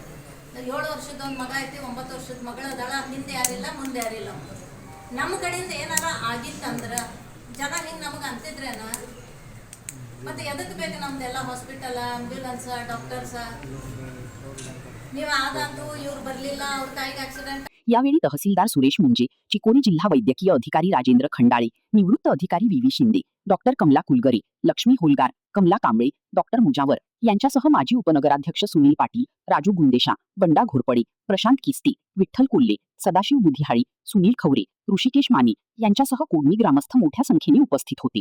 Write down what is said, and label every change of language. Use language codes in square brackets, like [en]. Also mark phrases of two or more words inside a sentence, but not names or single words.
[kn] 7 ವರ್ಷದ ಒಂದು ಮಗ ಐತಿ, 9 ವರ್ಷದ ಮಗಳು ಅದಾಳ. ಹಿಂದೆ ಯಾರಿಲ್ಲ, ಮುಂದೆ ಯಾರಿಲ್ಲ. ನಮ್ಮ ಕಡೆಯಿಂದ ಏನಾರ ಆಗಿತ್ತಂದ್ರೆ ಜನ ಹಿಂಗೆ ನಮಗೆ ಅಂತಿದ್ರೇನ? ಮತ್ತೆ ಎದಕ್ಕೆ ಬೇಕು ನಮ್ದೆಲ್ಲ [en] hospital, ambulance, doctors? [kn] ನೀವು ಆದಂತೂ ಇವ್ರು ಬರಲಿಲ್ಲ, ಅವ್ರ ತಾಯಿಗೆ ಆಕ್ಸಿಡೆಂಟ್. [mr] यावेळी तहसीलदार सुरेश मुंजे, चिकोडी जिल्हा वैद्यकीय अधिकारी राजेंद्र खंडाळे, निवृत्त अधिकारी VV शिंदे, डॉक्टर कमला कुलगरे, लक्ष्मी होलगार, कमला कांबळे, डॉक्टर मुजावर यांच्यासह माजी उपनगराध्यक्ष सुनील पाटील, राजू गुंदेशा, बंडा घोरपडे, प्रशांत किस्ती, विठ्ठल कोल्हे, सदाशिव बुधिहाळी, सुनील खवरे, ऋषिकेश मानी यांच्यासह कोडणी ग्रामस्थ मोठ्या संख्येने उपस्थित होते.